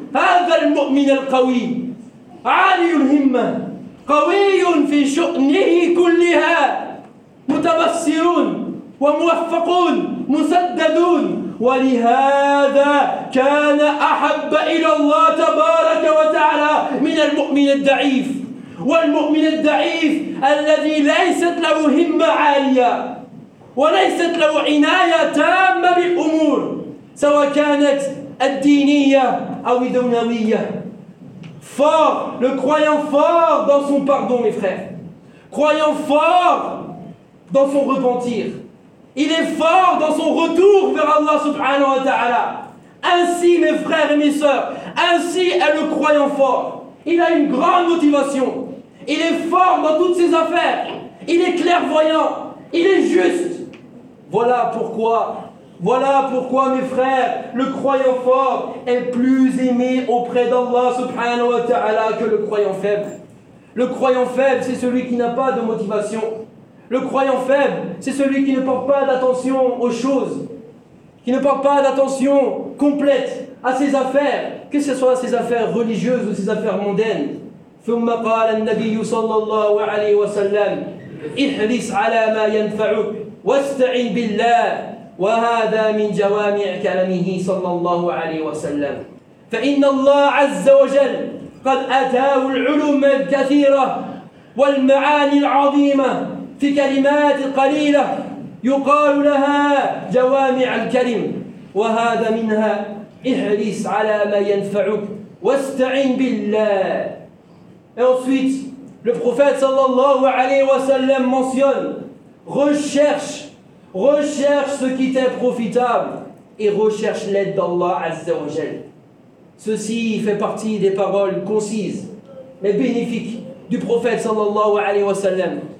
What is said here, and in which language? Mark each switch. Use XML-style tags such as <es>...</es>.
<ar>Hadha al-mu'min al-qawi, aliyul himma, qawiyun fi shu'nihi kulliha, mutabassirun وموفقون مسددون ولهذا كان أحب إلى الله تبارك وتعالى من المؤمن الضعيف والمؤمن الضعيف الذي ليست له همة عالية وليست له عناية تامة بالأمور سواء كانت الدينية أو الدنيوية.</ar> <fr>Fort, le croyant fort dans son pardon, mes frères. Croyant fort dans son repentir. Il est fort dans son retour vers Allah subhanahu wa ta'ala. Ainsi, mes frères et mes sœurs, ainsi est le croyant fort. Il a une grande motivation. Il est fort dans toutes ses affaires. Il est clairvoyant. Il est juste. Voilà pourquoi, mes frères, le croyant fort est plus aimé auprès d'Allah subhanahu wa ta'ala que le croyant faible. Le croyant faible, c'est celui qui n'a pas de motivation. Le croyant faible, c'est celui qui ne porte pas d'attention aux choses, qui ne porte pas d'attention complète à ses affaires, que ce soit ses affaires religieuses ou ses affaires mondaines.</fr> <ar>ثم قال النبي صلى الله عليه وسلم احرص على ما ينفعك واستعن بالله وهذا من جوامع كلامه صلى الله عليه وسلم فإن الله عز وجل قد أتاه العلوم الكثيرة والمعاني العظيمة في كلمات قليلة يقال لها جوامع الكلم وهذا منها احرص على ما ينفعك واستعن بالله.</ar> <fr>Et ensuite, le prophète sallallahu alayhi wa sallam mentionne « Recherche, recherche ce qui t'est profitable et recherche l'aide d'Allah azza wa jal. » Ceci fait partie des paroles concises, mais bénéfiques du prophète sallallahu alayhi wa sallam.</fr>